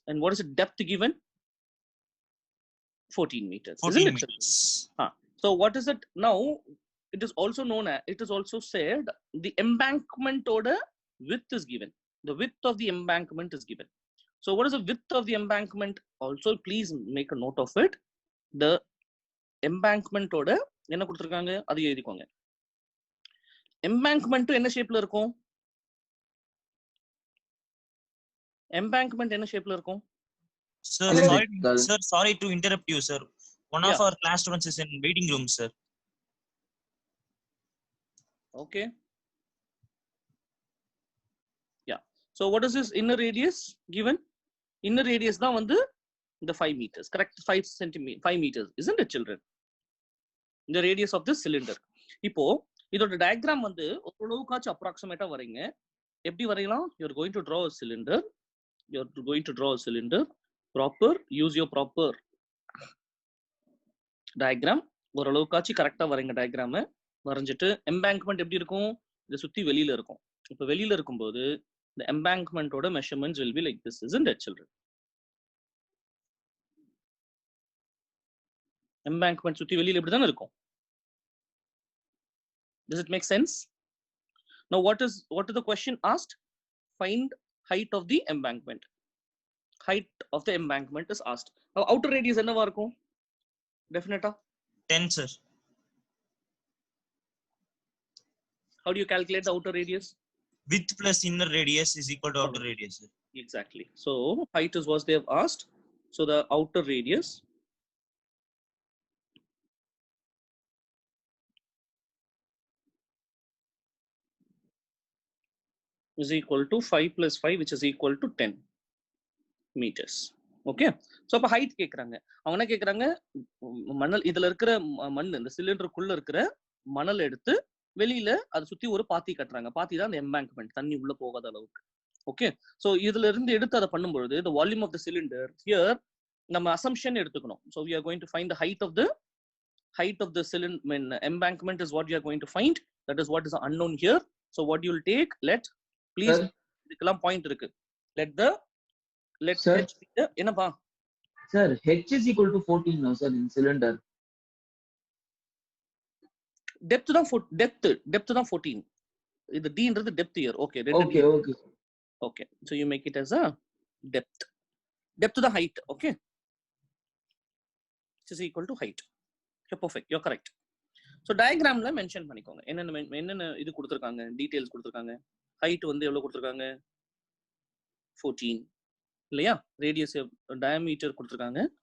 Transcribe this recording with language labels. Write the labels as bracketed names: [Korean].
[English] And what is the depth given? 14 meters. 14 Isn't meters. it? So what is it now? It is also known as, it is also said the embankment order width is given. The width of the embankment is given. So what is the width of the embankment? Also please make a note of it. The embankment order [Tamil] என்ன கொடுத்திருக்காங்க அது எழுதிக்கோங்க. embankment என்ன ஷேப்ல இருக்கும்? embankment என்ன ஷேப்ல இருக்கும்? [English] Sir, sorry to interrupt you, sir. One of our class students is in waiting room, sir. Okay. Yeah. So what is this inner radius given? Inner radius [Tamil] தான் வந்து [English] the 5 meters. Correct? 5 meters. Isn't it, children? The radius of this cylinder. [Tamil] இப்போ இதோட diagram வந்து ஓரளவுக்காச்சும் approximate வரீங்க. எப்படி வரையலாம்? [English] You are going to draw a cylinder. You are going to draw a cylinder. Proper. Use your proper diagram. [Tamil] ஓரளவுக்காச்சும் கரெக்டா வரைங்க diagram. வரைஞ்சிட்டு embankment எப்படி இருக்கும்? இதை சுத்தி வெளியில இருக்கும். இப்போ வெளியில இருக்கும்போது [English] the embankment ஓட measurements will be like this. Isn't it, children? [Tamil] embankment சுத்தி வெளியில இப்படி தானே இருக்கும். [English] Does it make sense? Now what is the question asked? Find height of the embankment. Height of the embankment is asked. Now outer radius [Tamil] என்னவா இருக்கும்? [English] Definitely 10, sir. How do you calculate the outer radius? Width plus inner radius is equal to outer radius, sir. Exactly. So height is what they have asked. So the outer radius is equal to 5 plus 5, which is equal to 10 meters. Okay. So [Tamil] அப்ப height கேக்குறாங்க. அவங்க என்ன கேக்குறாங்க? மணல் இதுல இருக்கிற மண் இந்த சிலிண்டருக்குள்ள இருக்கிற மணல் எடுத்து வெளியில அதை சுத்தி ஒரு பாத்தி கட்டுறாங்க. பாத்தி தான் அந்த எம்பாங்க்மெண்ட், தண்ணி உள்ள போகாத அளவுக்கு. ஓகே. சோ இதுல இருந்து எடுத்து அதை பண்ணும்பொழுது [English] the volume of the cylinder here [Tamil] நம்ம assumption எடுத்துக்கணும். [English] So we are going to find the height of the cylinder embankment is what you are going to find. That is what is unknown here. So what you will take, please [Tamil] இதுக்கெல்லாம் point இருக்கு. [English] let h be the [Tamil] என்னப்பா [English] sir, h is equal to 14 now, sir, in cylinder. [Tamil] depth தான் 14. [English] இது d ன்றது depth here. Okay. Okay. So you make it as a depth the height. Okay. This is equal to height. Okay, perfect. You're correct. [Tamil] So diagram la mention பண்ணிக்கோங்க. என்னென்ன இது கொடுத்திருக்காங்க, details கொடுத்திருக்காங்க. height வந்து எவ்வளவு கொடுத்திருக்காங்க? 14 இல்லையா? radius diameter கொடுத்திருக்காங்க.